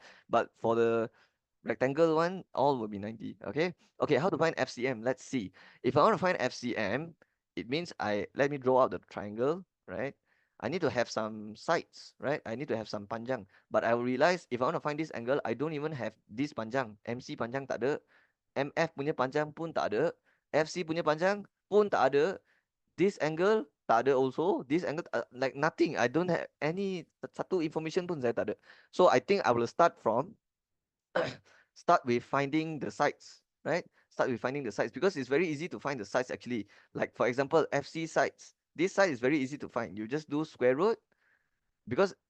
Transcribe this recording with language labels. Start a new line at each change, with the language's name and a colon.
English: But for the rectangle one, all will be 90. Okay, okay, how to find FCM? Let's see. If I want to find FCM, it means let me draw out the triangle, right? I need to have some sides, right? I need to have some panjang. But I will realize if I want to find this angle, I don't even have this panjang.
Malay: MC panjang tak ada. MF punya panjang pun tak ada. FC punya panjang pun tak ada.
English: This angle
Malay: tak ada also.
English: This angle like nothing. I don't have any satu information
Malay: pun saya tak ada.
English: So I think I will start with finding the sides, right? Start with finding the sides because it's very easy to find the sides actually. Like for example, FC sides. This side is very easy to find. You just do square root because